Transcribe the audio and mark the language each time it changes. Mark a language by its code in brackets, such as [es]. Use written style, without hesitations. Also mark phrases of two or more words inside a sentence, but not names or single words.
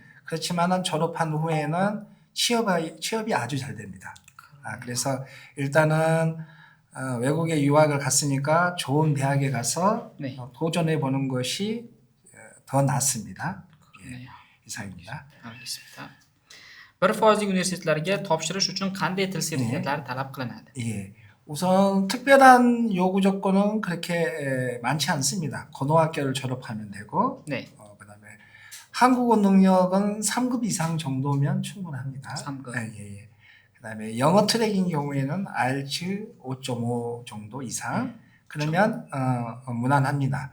[ko] 그렇지만은 졸업한 후에는 취업이 아주 잘 됩니다. 그래서 일단은 외국에 유학을 갔으니까 좋은 대학에 가서 도전해 보는 것이 더 낫습니다. 이상입니다. 알겠습니다. [uz] bir foizlik universitetlarga topshirish uchun qanday til sertifikatlari talab qilinadi? [ko] 우선 특별한 요구 조건은 그렇게 많지 않습니다. 고등학교를 졸업하면 되고 그다음에 한국어 능력은 3급 이상 정도면 충분합니다. 3급. 그다음에 영어 트랙인 경우에는 IELTS 5.5 정도 이상 그러면 무난합니다.